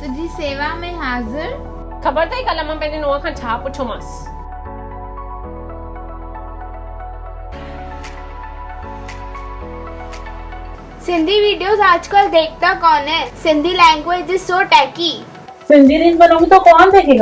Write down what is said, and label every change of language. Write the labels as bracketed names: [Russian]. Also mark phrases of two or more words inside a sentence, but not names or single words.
[Hindi] सेवा में हाजिर। [Sindhi] ख़बर अथई कल्ह मां पंहिंजे नुंहं खां छा पुछियोमांसि? [Hindi] सिंधी वीडियोस आजकल देखता कौन है? [English] Sindhi language is so tacky. [Hindi] सिंधी रील बनाऊंगी तो कौन देखेगा?